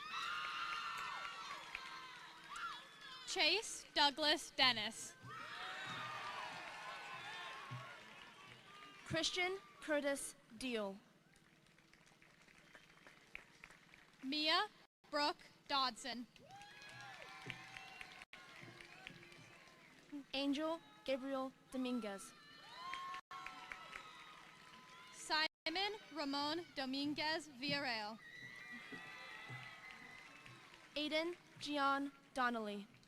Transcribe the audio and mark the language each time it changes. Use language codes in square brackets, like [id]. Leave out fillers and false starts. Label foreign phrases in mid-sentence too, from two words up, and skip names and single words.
[en] Chase Douglas Dennis. Christian Curtis Deal. Mia Brooke Dodson. Angel Gabriel Dominguez. Simon Ramon Dominguez Villarreal. Aiden Gian Donnelly.